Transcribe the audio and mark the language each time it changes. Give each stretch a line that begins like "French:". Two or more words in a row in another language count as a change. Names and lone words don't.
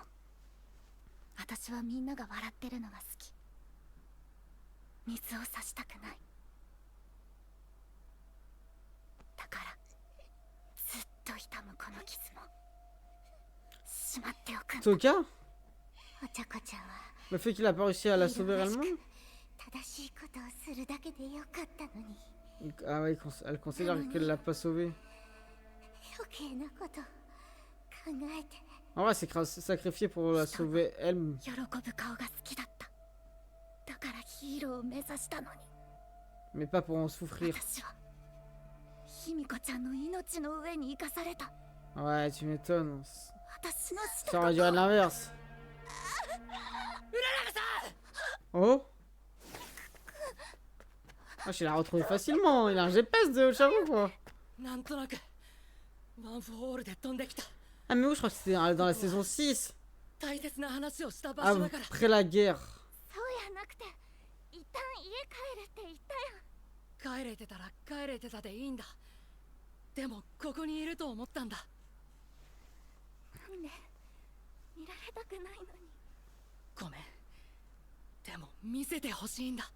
Japanese: 私はみんなが笑ってるのが好き。水を差したくない。だからずっと痛むこの傷もしまっておくんだ。 Sokka お茶子ちゃんは
French: Le fait qu'il a pas réussi à la sauver réellement.
Japanese: 正しいことをするだけでよかったのに
French: Ah ouais, elle considère qu'elle l'a pas sauvé.
Japanese: 余計なこと考えて
French: En vrai, c'est sacrifié pour la sauver elle.
Japanese: 喜ぶ顔が好きだった。だからヒーローを目指したのに
French: Mais pas pour en souffrir.
Japanese: 私は卑弥呼ちゃんの命の上に生かされた。
French: Ouais, tu m'étonnes.
Japanese: 私のした
French: Ça aurait dû être l'inverse. Oh Ah, je l'ai retrouvé facilement. Il a un GPS de Charo quoi.
Japanese: なんとなくワン・フォー・オールで飛んできた。
French: Ah mais où je crois que c'était dans la saison 6.
Japanese: 大切な話をした場所だから。
French: Après la guerre.
Japanese: そうやなくて一旦家帰るって言ったやん。帰れてたら帰れてたでいいんだ。でもここにいると思ったんだ。なんで見られたくないのに。ごめん。でも見せてほしいんだ。